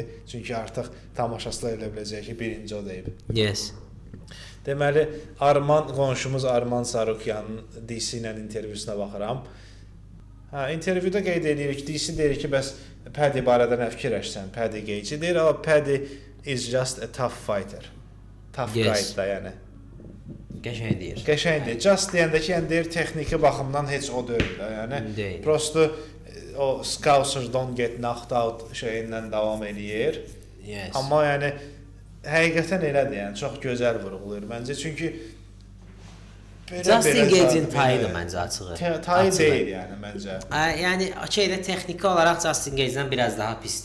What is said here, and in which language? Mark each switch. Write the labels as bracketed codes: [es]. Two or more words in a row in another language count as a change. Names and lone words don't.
[az] Çünki artıq tamaşaçılar elə biləcək ki, birinci o deyib. [en] Yes. [az] Deməli, qonşumuz Arman Sarukyanın DC ilə intervyusuna baxıram. İntervyuda qeyd edirik, DC deyir ki, bəs Paddy barədə nə fikirləşsən? Paddy Gage deyir, amma [en] Paddy is just a tough fighter. Tough guy [az] da, yəni. Qəşəng deyir. Qəşəng deyir. Just deyəndə ki, yəni deyir, texniki baxımdan heç o deyil də, yəni. Prosto o [en] Scouser don't get knocked out [az] şeyindən davam eləyir. [en] Yes. [az] Amma yəni həqiqətən elədir, yəni çox gözəl vurğulayır məncə. Çünki Justin Gage'in tayıdır məncə açığı. Tayı deyil yəni məncə. Yəni şeydə texniki olaraq Justin Gage'dən biraz daha pisdir.